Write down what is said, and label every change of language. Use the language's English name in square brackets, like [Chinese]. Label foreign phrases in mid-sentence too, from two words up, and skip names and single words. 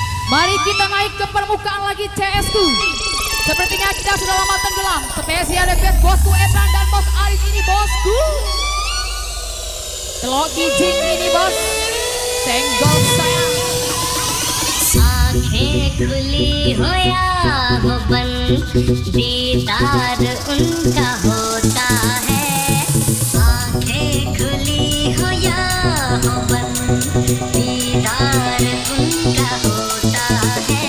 [Malay] Mari kita naik ke permukaan lagi CS ku. Sepertinya kita sudah lama tenggelam. [English] Spesial request [Malay] bosku Ethan dan bos Arif ini bosku. Telok kijing ini bos. Senggol sayang. [Hindi] आँखें खुली हो या हो बंद दीदार उनका होता है। आँखें खुली हो या हो बंद दीदार उनका होता है।